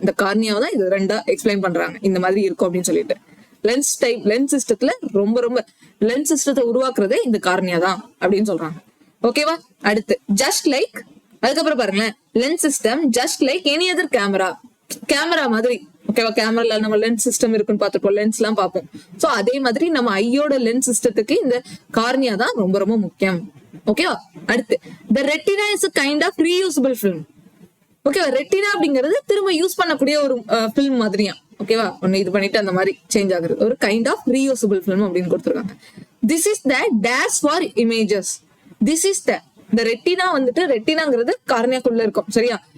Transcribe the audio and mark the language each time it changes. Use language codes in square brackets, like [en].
[ta] இந்த கார்னியாவை தான் இது ரெண்டா எக்ஸ்பிளைன் பண்றாங்க. இந்த மாதிரி இருக்கும் அப்படின்னு சொல்லிட்டு லென்ஸ் சிஸ்டத்துல ரொம்ப லென்ஸ் சிஸ்டத்தை உருவாக்குறதே இந்த கார்னியா தான் அப்படின்னு சொல்றாங்க. ஓகேவா? அடுத்து ஜஸ்ட் லைக், அதுக்கப்புறம் பாருங்களேன், lens system [en] just like any other camera [ta] மாதிரி. ஓகேவா? கேமரால நம்ம லென்ஸ் சிஸ்டம் இருக்குன்னு பார்த்துப்போம், லென்ஸ் எல்லாம் பார்ப்போம். சோ அதே மாதிரி நம்ம ஐயோட லென்ஸ் சிஸ்டத்துக்கு இந்த கார்னியா தான் ரொம்ப ரொம்ப முக்கியம். ஓகேவா? [en] அடுத்து the retina is a kind of reusable film. [ta] ஓகேவா? ரெட்டினா அப்படிங்கிறது திரும்ப யூஸ் பண்ணக்கூடிய ஒரு பிலிம் மாதிரியா. ஓகேவா? ஒன்னு இது பண்ணிட்டு அந்த மாதிரி சேஞ்ச் ஆகுறது ஒரு கைண்ட் ஆஃப் ரீயூசபிள் ஃபிலிம் அப்படின்னு கொடுத்துருக்காங்க. [en] This is the dash for images. [ta] This is the retina வந்துட்டு, ரெட்டினாங்கிறது கார்னியாக்குள்ள இருக்கும். சரியா?